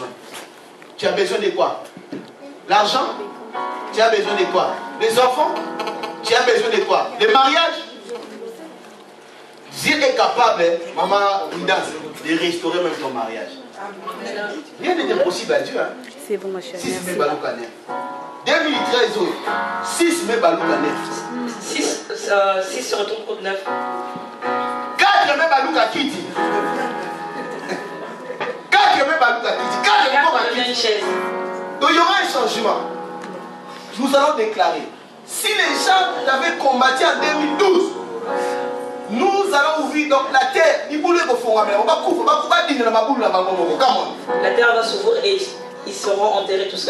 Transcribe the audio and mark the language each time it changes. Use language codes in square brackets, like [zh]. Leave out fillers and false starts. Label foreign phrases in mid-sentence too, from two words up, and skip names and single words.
[fr] Tu as besoin de quoi? L'argent? Tu as besoin de quoi? Les enfants? Tu as besoin de quoi? Le mariage? Dieu est capable, maman Windas, de restaurer même ton mariage. Rien n'est impossible à Dieu. Hein? C'est bon, ma chérie. [ln] 6 mai balouka 2013, 6 mai balouka [fr] 6 se retourne contre 9. [ln] 4 mai balouka kiti. 4 mai balouka kiti. 4 mai balouka kiti. [fr] Donc il y aura un changement. Nous allons déclarer. Si les gens avaient combattu en 2012, nous allons ouvrir donc la terre. La terre va s'ouvrir et ils seront enterrés tout ça.